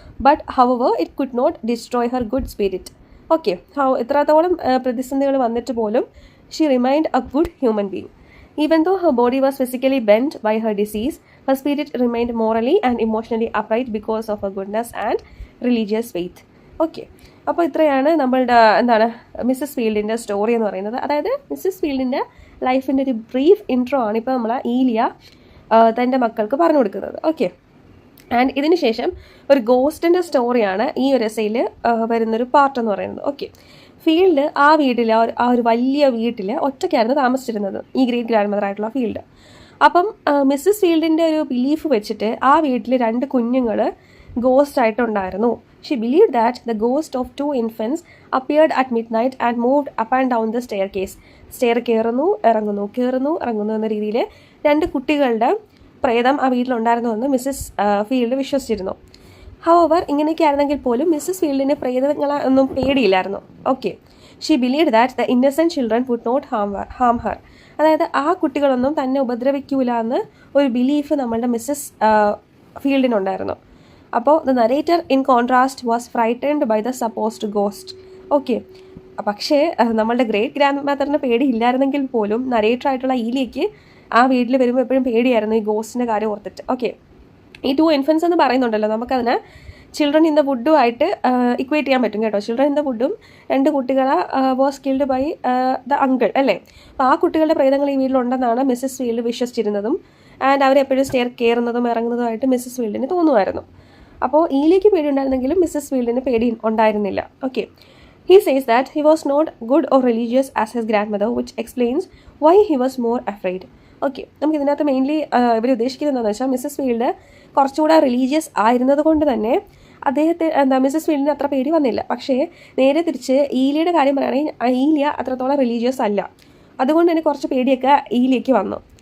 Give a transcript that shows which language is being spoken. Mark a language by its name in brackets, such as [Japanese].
[English] But however it could not destroy her good spirit. Okay, [Malayalam] ഇത്രത്തോളം പ്രതിസന്ധികൾ വന്നിട്ട് പോലും [English] She remained a good human being. Even though her body was physically bent by her disease, her spirit remained morally and emotionally upright because of her goodness and religious faith. [Malayalam] Okay, അപ്പോൾ ഇത്രയാണ് നമ്മളുടെ Mrs ഫീൽഡിൻ്റെ story എന്ന് പറയുന്നത്. അതായത് Mrs ഫീൽഡിൻ്റെ ലൈഫിൻ്റെ ഒരു brief intro ആണ് ഇപ്പോൾ നമ്മൾ ഈലിയ തൻ്റെ മക്കൾക്ക് പറഞ്ഞു കൊടുക്കുന്നത്. ഓക്കെ, ആൻഡ് ഇതിന് ശേഷം ഒരു ഗോസ്റ്റിൻ്റെ സ്റ്റോറിയാണ് ഈ ഒരു എസ്സേയിൽ വരുന്നൊരു പാർട്ട് എന്ന് പറയുന്നത്. ഓക്കെ, ഫീൽഡ് ആ വീട്ടിൽ ആ ഒരു വലിയ വീട്ടിൽ ഒറ്റയ്ക്കായിരുന്നു താമസിച്ചിരുന്നത്, ഈ ഗ്രേറ്റ് ഗ്രാൻഡ് മദർ ആയിട്ടുള്ള ഫീൽഡ്. അപ്പം മിസ്സസ് ഫീൽഡിൻ്റെ ഒരു ബിലീഫ് വെച്ചിട്ട് ആ വീട്ടിൽ 2 കുഞ്ഞുങ്ങൾ ഗോസ്റ്റ് ആയിട്ടുണ്ടായിരുന്നു. [English] She believe that the ghost of 2 infants appeared at midnight and moved up and down the staircase. [Malayalam] Stair കയറുന്നു ഇറങ്ങുന്നു എന്ന രീതിയിൽ 2 കുട്ടികളുടെ പ്രേതം ആ വീട്ടിലുണ്ടായിരുന്നുവെന്ന് മിസ്സസ് ഫീൽഡ് വിശ്വസിച്ചിരുന്നു. ഹൗവർ ഇങ്ങനെയൊക്കെ ആയിരുന്നെങ്കിൽ പോലും മിസ്സസ് ഫീൽഡിന് പ്രേതങ്ങളെ ഒന്നും പേടിയില്ലായിരുന്നു. [English] Okay, she believe that the innocent children would not harm her. [Malayalam] അതായത് ആ കുട്ടികളൊന്നും തന്നെ ഉപദ്രവിക്കൂല എന്ന് ഒരു ബിലീഫ് നമ്മളുടെ മിസ്സസ് ഫീൽഡിനുണ്ടായിരുന്നു. [English] അപ്പോൾ the narrator in contrast was frightened by the supposed ghost. [Malayalam] Okay, പക്ഷേ നമ്മളുടെ ഗ്രേറ്റ് ഗ്രാൻഡ് മദറിന് പേടിയില്ലായിരുന്നെങ്കിൽ പോലും നരേറ്റർ ആയിട്ടുള്ള ഈലിയയ്ക്ക് ആ വീട്ടിൽ വരുമ്പോൾ എപ്പോഴും പേടിയായിരുന്നു ഈ ഗോസ്റ്റിൻ്റെ കാര്യം ഓർത്തിട്ട്. ഓക്കെ, ഈ 2 infants എന്ന് പറയുന്നുണ്ടല്ലോ, നമുക്കതിനെ ചിൽഡ്രൻ ഇൻ ദ വുഡുമായിട്ട് ഇക്വേറ്റ് ചെയ്യാൻ പറ്റും കേട്ടോ. ചിൽഡ്രൻ ഇൻ ദ വുഡും 2 കുട്ടികളെ [English] was killed by the uncle [Malayalam] അല്ലേ. അപ്പോൾ ആ കുട്ടികളുടെ പ്രേതങ്ങൾ ഈ വീട്ടിലുണ്ടെന്നാണ് മിസ്സസ് ഫീൽഡ് വിശ്വസിച്ചിരുന്നതും. ആൻഡ് അവരെപ്പോഴും സ്റ്റെയർ കയറുന്നതും ഇറങ്ങുന്നതുമായിട്ട് മിസ്സസ് ഫീൽഡിന് തോന്നുമായിരുന്നു. അപ്പോൾ ഈലിക്ക് പേടി ഉണ്ടായിരുന്നെങ്കിലും മിസ്സസ് ഫീൽഡിന് പേടി ഉണ്ടായിരുന്നില്ല. [English] Okay, he says that he was not good or religious as his grandmother, which explains why he was more afraid. [Malayalam] Okay, നമുക്ക് ഇതിനകത്ത് മെയിൻലി ഇവർ ഉദ്ദേശിക്കുന്നത് എന്താണെന്ന് വെച്ചാൽ മിസ്സസ് ഫീൽഡ് കുറച്ചുകൂടെ റിലീജിയസ് ആയിരുന്നത് കൊണ്ട് തന്നെ മിസ്സസ് ഫീൽഡിന് അത്ര പേടി വന്നില്ല. പക്ഷേ നേരെ തിരിച്ച് ഈലിയുടെ കാര്യം പറയുകയാണെങ്കിൽ ഈലിയ അത്രത്തോളം റിലീജിയസ് അല്ല, അതുകൊണ്ട് തന്നെ കുറച്ച് പേടിയൊക്കെ ഈലിയയ്ക്ക് വന്നു.